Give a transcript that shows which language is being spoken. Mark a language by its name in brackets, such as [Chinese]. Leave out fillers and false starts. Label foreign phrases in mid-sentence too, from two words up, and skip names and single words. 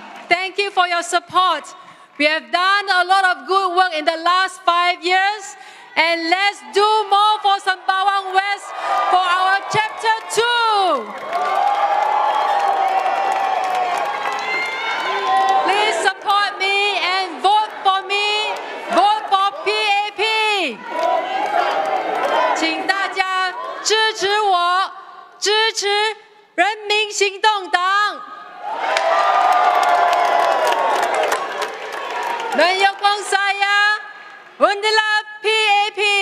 [English] Thank you for your support. We have done a lot of good work in the last 5 years, and let's do more for Sembawang West for our Chapter 2. Please support me and vote for me. Vote for PAP. [Chinese] 请大家支持我，支持人民行动党。 [Malay] Menyokong saya, undilah PAP.